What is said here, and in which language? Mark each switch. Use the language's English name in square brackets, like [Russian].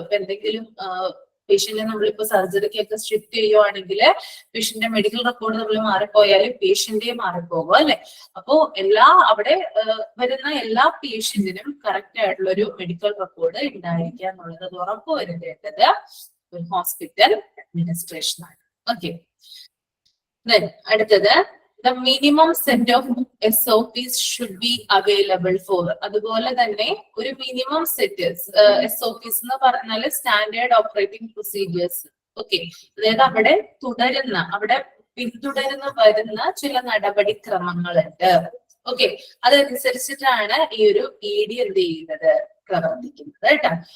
[Malayalam] ഇപ്പൊ എന്തെങ്കിലും പേഷ്യന്റിനെ നമ്മളിപ്പോ സർജറിക്കൊക്കെ ഷിഫ്റ്റ് ചെയ്യുവാണെങ്കിൽ പേഷ്യന്റിന്റെ മെഡിക്കൽ റെക്കോർഡ് നമ്മൾ മാറിപ്പോയാൽ പേഷ്യന്റേ മാറിപ്പോകും അല്ലെ. അപ്പോ അവിടെ വരുന്ന എല്ലാ പേഷ്യന്റിനും കറക്റ്റ് ആയിട്ടുള്ള ഒരു മെഡിക്കൽ റെക്കോർഡ് ഉണ്ടായിരിക്കുക എന്നുള്ളത് അത് ഉറപ്പുവരുത്തേണ്ടത് ഒരു ഹോസ്പിറ്റൽ അഡ്മിനിസ്ട്രേഷൻ ആണ്. [English] okay, [Malayalam] അടുത്തത് [English] the minimum set of SOPs should be available for. [Malayalam] അതുപോലെ തന്നെ ഒരു മിനിമം സെറ്റ് SOPs എന്ന് പറഞ്ഞാൽ സ്റ്റാൻഡേർഡ് ഓപ്പറേറ്റിംഗ് പ്രൊസീജിയേഴ്സ്. ഓക്കെ, അതായത് അവിടെ പിന്തുടരുന്ന വരുന്ന ചില നടപടിക്രമങ്ങളുണ്ട്. ഓക്കെ, അതനുസരിച്ചിട്ടാണ് ഈ ഒരു ED എന്ത് ചെയ്യുന്നത്, പ്രവർത്തിക്കുന്നത് കേട്ടോ.